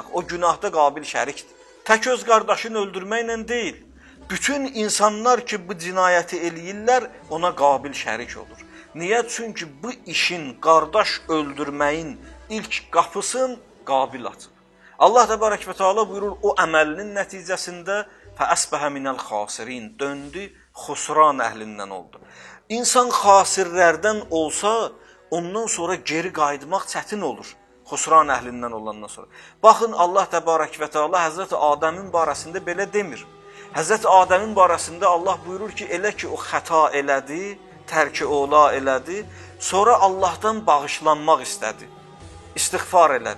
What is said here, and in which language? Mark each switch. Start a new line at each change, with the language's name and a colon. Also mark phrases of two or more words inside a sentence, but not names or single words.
Azerbaijani: O günahda Qabil şərikdir. Tək öz qardaşını öldürməklə deyil. Bütün insanlar ki, bu cinayəti eləyirlər, ona Qabil şərik olur. Niyə? Çünki bu işin, qardaş öldürməyin ilk qapısını Qabil açıb. Allah
Arabic: تبارك وتعالى
Azerbaijani: buyurur, o əməlinin nəticəsində
Arabic: فَأَسْبَهَ مِنَ الْخَاسِرِينَ
Azerbaijani: Döndü, xusran əhlindən oldu. İnsan xasirlərdən olsa, ondan sonra geri qayıtmaq çətin olur. Xusran əhlindən olandan sonra. Baxın, Allah
Arabic: تبارك وتعالى
Azerbaijani: Həzrəti Adəmin barəsində belə demir. Həzrəti Adəmin barəsində Allah buyurur ki, elə ki, o xəta elədi, tərki ola elədi, sonra Allahdan bağışlanmaq istədi, istiğfar elədi.